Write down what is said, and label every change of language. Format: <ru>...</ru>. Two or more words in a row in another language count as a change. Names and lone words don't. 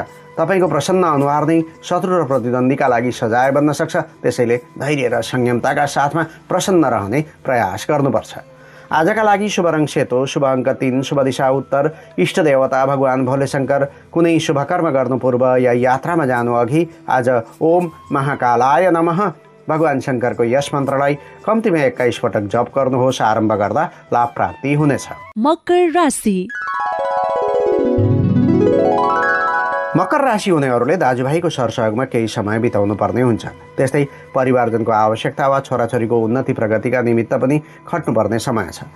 <ne>तपाईँको प्रसन्न अनुहार नै शत्रु र प्रतिद्वन्दीका लागि सजाय बन्न सक्छ। त्यसैले धैर्य र संयमताका साथमा प्रसन्न रहने प्रयास गर्नुपर्छ। आजका लागि शुभ रङ सेतो, शुभ अङ्क 3, शुभ दिशा उत्तर, इष्ट देवता भगवान भोलेशङ्कर। कुनै शुभ कर्म गर्नु पूर्व या यात्रामा जानु अघि आज</ne> <sa>ओम महाकालाय नमः</sa> <ne>भगवान शङ्करको यस मन्त्रलाई कम्तीमा 21 पटक जप गर्नुहोस्। आरम्भ गर्दा लाभ प्राप्ति हुनेछ। मकर राशि। मकर राशि हुनेहरूले दाजुभाइको सरसहयोगमा केही समय बिताउनु पर्ने हुन्छ। त्यस्तै परिवारजनको आवश्यकता वा छोराछोरीको उन्नति प्रगतिका निमित्त पनि खट्नुपर्ने समय छ।</ne>